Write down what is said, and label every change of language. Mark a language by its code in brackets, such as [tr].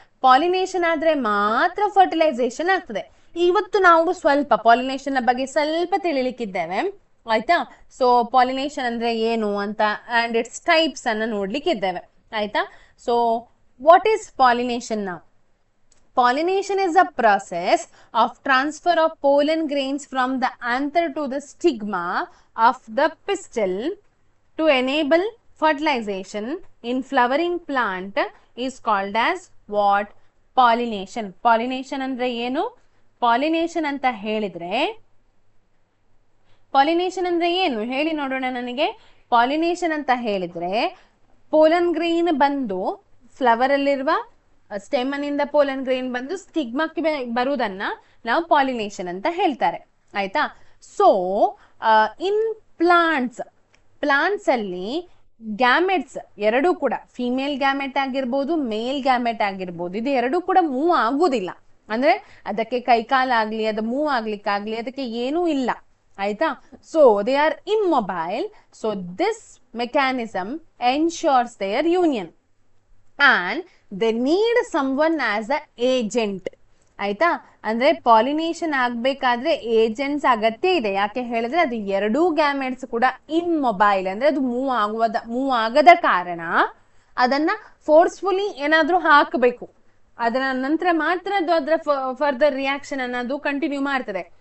[kn] Pollination ಆದ್ರೆ ಮಾತ್ರ fertilisation ಆಗ್ತದೆ. ಇವತ್ತು ನಾವು ಸ್ವಲ್ಪ ಪಾಲಿನೇಷನ್ ಬಗ್ಗೆ ಸ್ವಲ್ಪ ತಿಳಿಲಿಕ್ಕಿದ್ದೇವೆ. ಆಯ್ತಾ, ಸೊ ಪಾಲಿನೇಷನ್ ಅಂದ್ರೆ ಏನು ಅಂತ [en] and it's types [kn] ಅನ್ನ ನೋಡ್ಲಿಕ್ಕಿದ್ದೇವೆ. [en] ಆಯ್ತಾ, so what is pollination? [kn] ನಾವು [en] pollination is a process of transfer of pollen grains from the anther to the stigma of the pistil to enable fertilization in flowering plant is called as what? Pollination. [kn] Pollination ಅಂದ್ರೆ ಏನು? Pollination ಅಂತ ಹೇಳಿದ್ರೆ, pollination ಅಂದ್ರೆ ಏನು ಹೇಳಿ ನೋಡೋಣ ನನಗೆ. Pollination ಅಂತ ಹೇಳಿದ್ರೆ ಪೋಲನ್ ಗ್ರೀನ್ ಬಂದು ಫ್ಲವರ್ ಅಲ್ಲಿರುವ ಸ್ಟೆಮನಿಂದ ಪೋಲನ್ ಗ್ರೇನ್ ಬಂದು ಸ್ಟಿಗ್ಮಾಕ್ಕೆ ಬರುವುದನ್ನ ನಾವು ಪಾಲಿನೇಷನ್ ಅಂತ ಹೇಳ್ತಾರೆ. ಆಯ್ತಾ, [en] so in plants [kn] ಅಲ್ಲಿ ಗ್ಯಾಮೆಟ್ಸ್ ಎರಡೂ ಕೂಡ, ಫಿಮೇಲ್ ಗ್ಯಾಮೆಟ್ ಆಗಿರ್ಬೋದು, ಮೇಲ್ ಗ್ಯಾಮೆಟ್ ಆಗಿರ್ಬೋದು, ಇದು ಎರಡೂ ಕೂಡ ಮೂವ್ ಆಗುದಿಲ್ಲ. ಅಂದ್ರೆ ಅದಕ್ಕೆ ಕೈಕಾಲಾಗ್ಲಿ, ಅದು ಮೂವ್ ಆಗ್ಲಿಕ್ಕಾಗ್ಲಿ ಅದಕ್ಕೆ ಏನೂ ಇಲ್ಲ. [en] ಆಯ್ತಾ, so they are immobile. So this mechanism ensures their union and they need someone as a agent. [kn] ಆಯ್ತಾ, ಅಂದ್ರೆ ಪಾಲಿನೇಷನ್ ಆಗ್ಬೇಕಾದ್ರೆ ಏಜೆಂಟ್ಸ್ ಅಗತ್ಯ ಇದೆ. ಯಾಕೆ ಹೇಳಿದ್ರೆ ಅದು ಎರಡೂ ಗ್ಯಾಮೆಟ್ಸ್ ಕೂಡ ಇಮ್ಮೊಬೈಲ್, ಅಂದ್ರೆ ಅದು ಮೂವ್ ಆಗದ ಕಾರಣ ಅದನ್ನ ಫೋರ್ಸ್ಫುಲಿ ಏನಾದ್ರೂ ಹಾಕಬೇಕು. ಅದರ ನಂತರ ಮಾತ್ರ ಅದು ಅದರ ಫರ್ದರ್ ರಿಯಾಕ್ಷನ್ ಅನ್ನೋದು ಕಂಟಿನ್ಯೂ ಮಾಡ್ತದೆ.